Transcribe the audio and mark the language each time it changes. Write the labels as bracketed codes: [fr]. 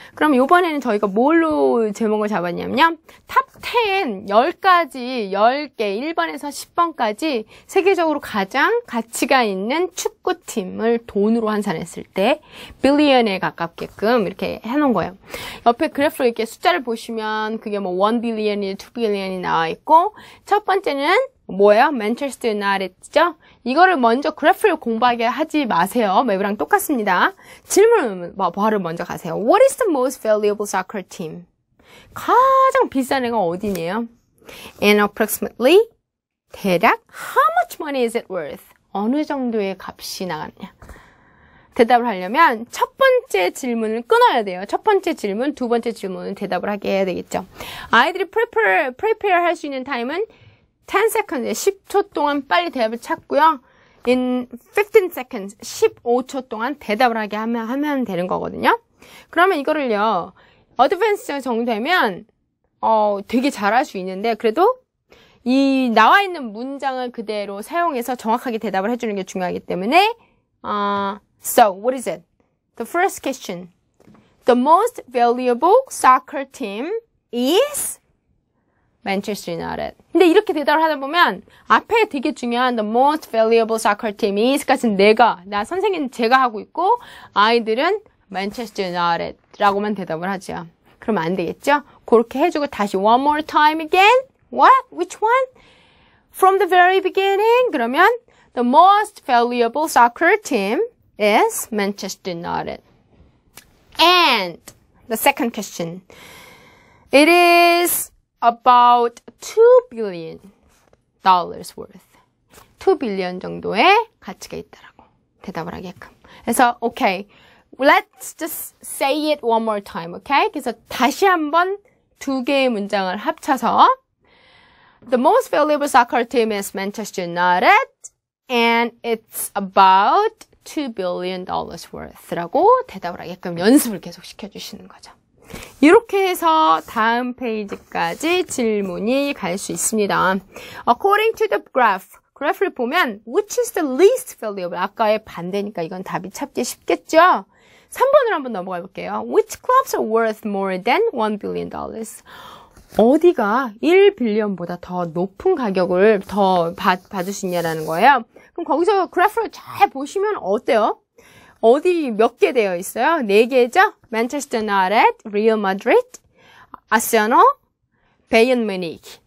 [ko] 그럼 이번에는 저희가 뭘로 제목을 잡았냐면요. 탑 10, 10가지, 10개, 1번에서 10번까지 세계적으로 가장 가치가 있는 축구팀을 돈으로 환산했을 때 빌리언에 가깝게끔 이렇게 해놓은 거예요. 옆에 그래프로 이렇게 숫자를 보시면 그게 1 빌리언이 2 빌리언이 나와 있고 첫 번째는 뭐예요? 맨체스터 유나이티드죠? 이거를 먼저 그래프를 공부하게 하지 마세요. 맵이랑 똑같습니다. 질문은 바로 먼저 가세요. [en] What is the most valuable soccer team? [ko] 가장 비싼 애가 어디니에요? [en] And approximately [ko] 대략 [en] how much money is it worth? [ko] 어느 정도의 값이 나가느냐? 대답을 하려면 첫 번째 질문을 끊어야 돼요. 첫 번째 질문, 두 번째 질문은 대답을 하게 해야 되겠죠. 아이들이 prepare 할 수 있는 타임은 [en] 10 seconds, [ko] 10초 동안 빨리 대답을 찾고요. [en] In 15 seconds, [ko] 15초 동안 대답을 하게 하면 되는 거거든요. 그러면 이거를요, 어드밴스 정도 되면, 되게 잘할 수 있는데, 그래도 이 나와 있는 문장을 그대로 사용해서 정확하게 대답을 해주는 게 중요하기 때문에, [en] So, what is it? The first question. The most valuable soccer team is Manchester United. [ko] 근데 이렇게 대답을 하다 보면 앞에 되게 중요한 [en] the most valuable soccer team is [ko] 까지는 나 선생님 제가 하고 있고 아이들은 Manchester United라고만 대답을 하죠. 그러면 안 되겠죠? 그렇게 해주고 다시 [en] one more time again. What? Which one? From the very beginning. [ko] 그러면 [en] the most valuable soccer team is Manchester United. And the second question. It is about $2 billion worth. [ko] 2 billion 정도의 가치가 있다라고 대답을 하게끔. 그래서 [en] okay, let's just say it one more time, okay? [ko] 그래서 다시 한번 두 개의 문장을 합쳐서 [en] The most valuable soccer team is Manchester United and it's about $2 billion worth [ko] 라고 대답을 하게끔 연습을 계속 시켜주시는 거죠. 이렇게 해서 다음 페이지까지 질문이 갈 수 있습니다. [en] According to the graph, [ko] 그래프를 보면 [en] which is the least valuable? [ko] 아까의 반대니까 이건 답이 찾기 쉽겠죠? 3번으로 한번 넘어가 볼게요. [en] Which clubs are worth more than $1 billion? [ko] 어디가 1빌리언보다 더 높은 가격을 더 받을 수 있냐라는 거예요. 그럼 거기서 그래프를 잘 보시면 어때요? 어디 몇 개 되어 있어요? 4개죠? 맨체스터 유나이티드, 리얼 마드리드, 아스널, 바이에른 뮤니크.